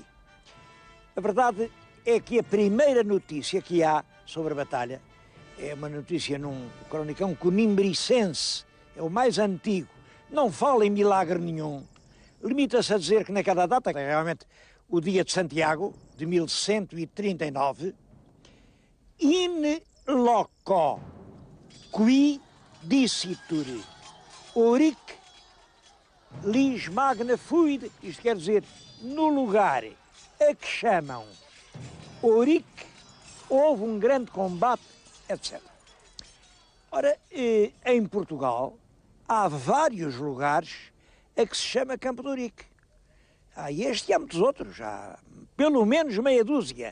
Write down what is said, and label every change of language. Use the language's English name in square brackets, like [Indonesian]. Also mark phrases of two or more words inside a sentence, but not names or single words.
[Portuguese] A verdade é que a primeira notícia que há sobre a batalha é uma notícia num cronicão conimbricense, é o mais antigo, não fala em milagre nenhum, limita-se a dizer que naquela data, que é realmente o dia de Santiago, de 1139, [Latin] in loco qui dicitur Ourique lis magna fuit, [Portuguese] isto quer dizer, no lugar a que chamam Ourique, houve um grande combate, etc. Ora, em Portugal há vários lugares a que se chama Campo de Ourique. Há este e há muitos outros, há pelo menos meia dúzia.